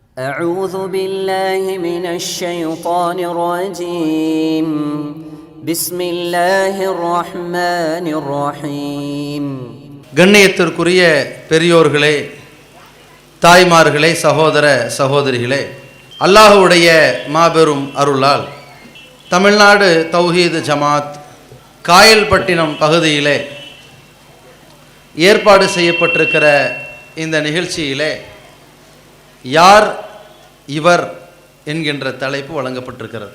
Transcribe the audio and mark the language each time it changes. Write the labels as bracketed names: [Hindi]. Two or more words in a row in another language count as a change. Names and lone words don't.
[Arabic] أعوذ بالله من الشيطان الرجيم بسم الله الرحمن الرحيم. [Tamil] கண்ணியத்திற்குரிய பெரியோர்களே, தாய்மார்களே, சகோதர சகோதரிகளே, அல்லாஹ்வுடைய மாபெரும் அருளால் தமிழ்நாடு தௌஹீத் ஜமாத் காயல்பட்டினம் பகுதியிலே ஏற்பாடு செய்யப்பட்டிருக்கிற இந்த நிகழ்ச்சியிலே யார் இவர் என்கின்ற தலைப்பு வழங்கப்பட்டிருக்கிறது.